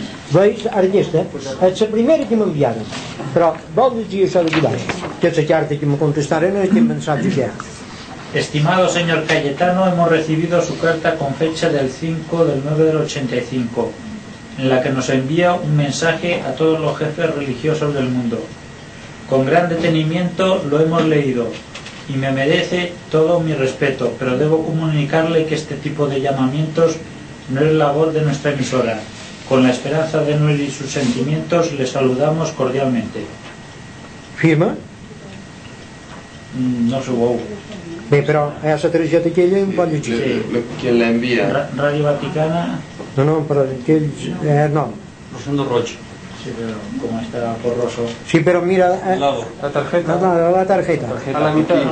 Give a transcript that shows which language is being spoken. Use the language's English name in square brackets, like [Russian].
[Catalan] Veis, aquesta és la primera que m'enviaren. Però vol dir això de cuidar, que és la carta que me contestaran i que mensatge que ha. [Spanish] Estimado señor Cayetano, hemos recibido su carta con fecha del 5/9/85, en la que nos envía un mensaje a todos los jefes religiosos del mundo. Con gran detenimiento lo hemos leído y me merece todo mi respeto, pero debo comunicarle que este tipo de llamamientos no es labor de nuestra emisora. Con la esperanza de no herir sus sentimientos, le saludamos cordialmente. ¿Firma? No subo. [Catalan] Bé, però hi ha la targeta aquella en quant llegir. Sí, qui l'envia? Ràdio Vaticana. No, no, però aquells... no. Rosendo Roig. Sí, però com està porroso. Sí, però mira... La targeta. A la mitjana.